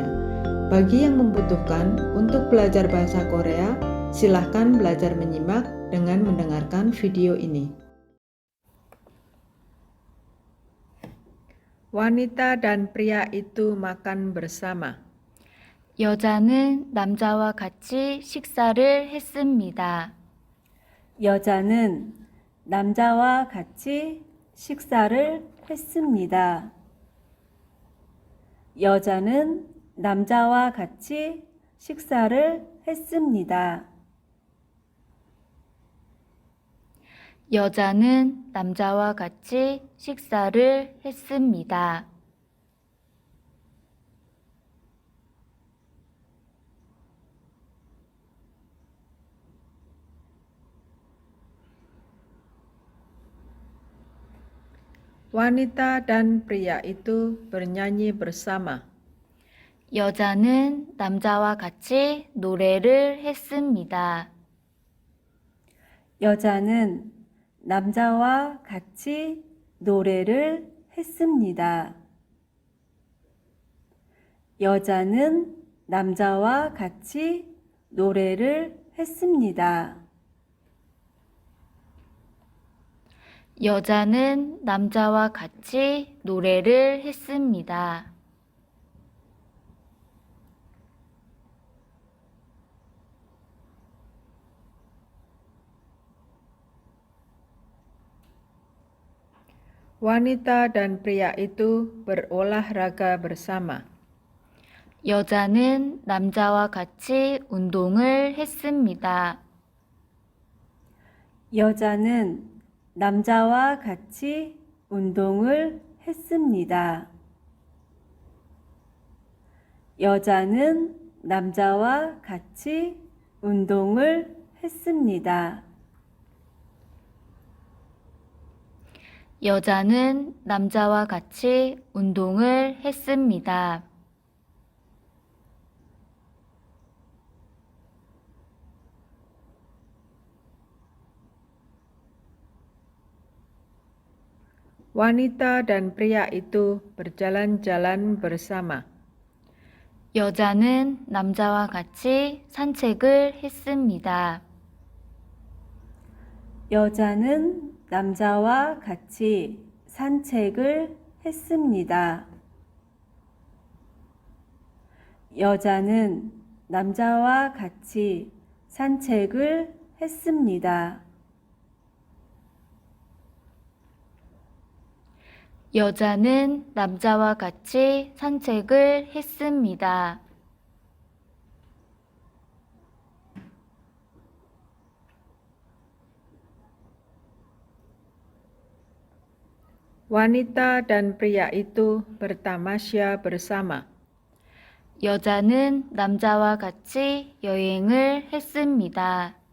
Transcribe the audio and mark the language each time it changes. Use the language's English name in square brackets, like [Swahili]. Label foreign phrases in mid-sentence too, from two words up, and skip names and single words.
[Indonesian] Bagi yang membutuhkan untuk belajar bahasa Korea, silahkan belajar menyimak dengan mendengarkan video ini. Wanita dan pria itu makan bersama. [Korean] 여자는 남자와 같이 식사를 했습니다. 여자는 남자와 같이 식사를 했습니다. 여자는 남자와 같이 식사를 했습니다. 여자는 남자와 같이 식사를 했습니다. [Indonesian] Wanita dan pria itu bernyanyi bersama. [Korean] 여자는 남자와 같이 노래를 했습니다. 여자는 남자와 같이 노래를 했습니다. 여자는 남자와 같이 노래를 했습니다. 여자는 남자와 같이 노래를 했습니다. [Indonesian] Wanita dan pria itu berolahraga bersama. [Korean] 여자는 남자와 같이 운동을 했습니다. 여자는 남자와 같이 운동을 했습니다. 여자는 남자와 같이 운동을 했습니다. 여자는 남자와 같이 운동을 했습니다. [Indonesian] Wanita dan pria itu berjalan-jalan bersama. [Korean] 여자는 남자와 같이 산책을 했습니다. 여자는 남자와 같이 산책을 했습니다. 여자는 남자와 같이 산책을 했습니다. 여자는 남자와 같이 산책을 했습니다. [Indonesian] Wanita dan pria itu bertamasya bersama. [Korean] 여자는 남자와 같이 여행을 했습니다.